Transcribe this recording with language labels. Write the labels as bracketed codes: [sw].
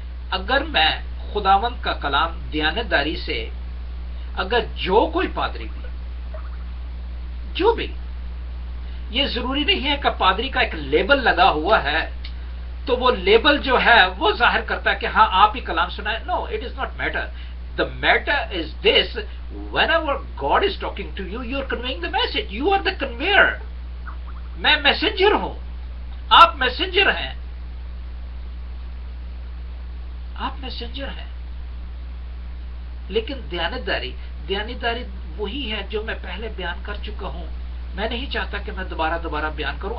[ur] اگر میں خداوند کا کلام دیانتداری سے، اگر جو کوئی پادری بھی، جو بھی، یہ ضروری نہیں ہے کہ پادری کا ایک لیبل لگا ہوا ہے تو وہ لیبل جو ہے وہ ظاہر کرتا ہے کہ ہاں آپ ہی کلام سنائیں. [en] No, it is not matter. The matter is this: whenever God is talking to you, you are conveying the message. You are the conveyor. [ur] میں میسنجر ہوں، آپ میسنجر ہیں. آپ میسنجر ہیں. لیکن دیانتداری وہی ہے جو میں پہلے بیان کر چکا ہوں. میں نہیں چاہتا کہ میں دوبارہ بیان کروں.